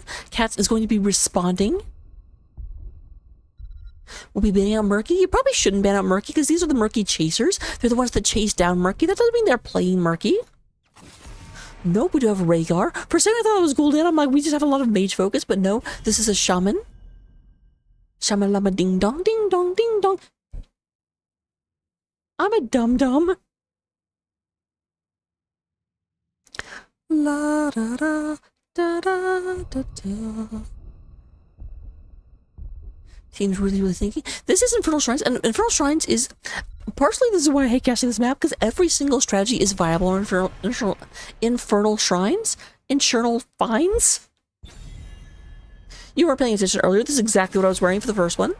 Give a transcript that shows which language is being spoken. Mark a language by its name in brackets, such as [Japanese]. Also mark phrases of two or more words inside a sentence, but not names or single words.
[English] Cats is going to be responding. We'll be banning out Murky. You probably shouldn't ban out Murky because these are the Murky Chasers. They're the ones that chase down Murky. That doesn't mean they're playing Murky. Nope, we do have Rhaegar. For a second I thought it was Gul'dan. I'm like, we just have a lot of mage focus, but no, this is a shaman. Shaman lama ding dong, ding dong, ding dong. I'm a dum-dum. La da da da da da da. Team's really thinking. This is Infernal Shrines, and Infernal Shrines is partially this is why I hate casting this map, because every single strategy is viable on Infernal Shrines. Infernal Finds. You weren't paying attention earlier. This is exactly what I was wearing for the first one.